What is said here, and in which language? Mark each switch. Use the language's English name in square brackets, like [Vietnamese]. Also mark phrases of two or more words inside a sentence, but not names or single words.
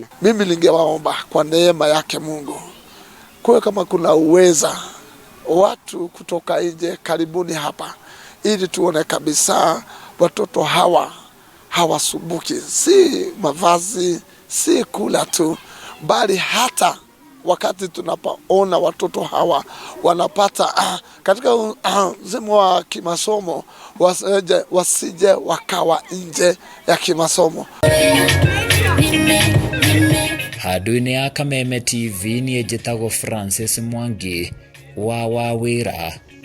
[Swahili] Mimi ningewaomba kwa neema yake Mungu, kwa kama kuna uweza watu kutoka nje karibuni hapa, ili tuone kabisa watoto hawa hawasumbuki, si mavazi, si kula tu, bali hata wakati tunapoona watoto hawa wanapata katika msimu wa kimasomo, wasije wakawa nje ya kimasomo. [Kikuyu] Handũ-inĩ ya Kameme TV niĩ njĩtagwo Francis Mwangi wa Wawĩra.